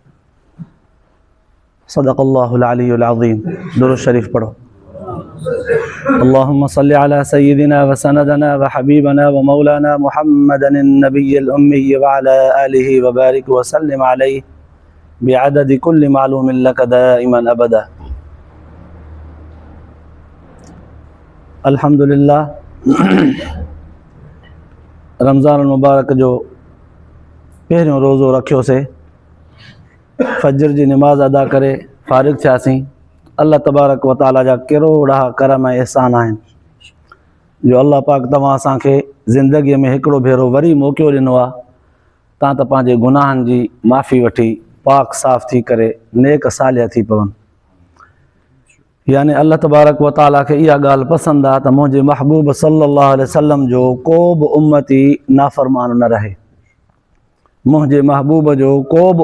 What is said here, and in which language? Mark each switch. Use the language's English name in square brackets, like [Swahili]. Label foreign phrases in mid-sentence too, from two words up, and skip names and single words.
[Arabic] صدق الله العلي العظيم درود الشريف پڑھو اللهم صل على سيدنا وسندنا وحبيبنا ومولانا محمد النبي الأمي وعلى آله وبارك وسلم عليه بعدد كل معلوم لك دائما أبدا الحمد لله [Sindhi] رمضان المبارक जो पहिरियों रोज़ो रखियोसीं फजर जी नमाज़ अदा करे फारिग थियासीं [Arabic] الله تبارك وتعالى [Sindhi] जा करोड़ा करम ऐं एहसान आहिनि जो अल्लाह पाक तव्हां असांखे ज़िंदगीअ में हिकिड़ो भेरो वरी मौक़ो ॾिनो आहे तव्हां त पंहिंजे गुनाहनि जी माफ़ी वठी पाक साफ़ थी करे नेक सालिया थी पवनि यानी [Arabic] الله تبارك وتعالى [Sindhi] खे इहा ॻाल्हि पसंदि आहे त मुंहिंजे महबूब [Arabic] صلى الله عليه وسلم [Sindhi] जो को बि उम्मती नाफ़रमान न रहे मुंहिंजे महबूब जो को बि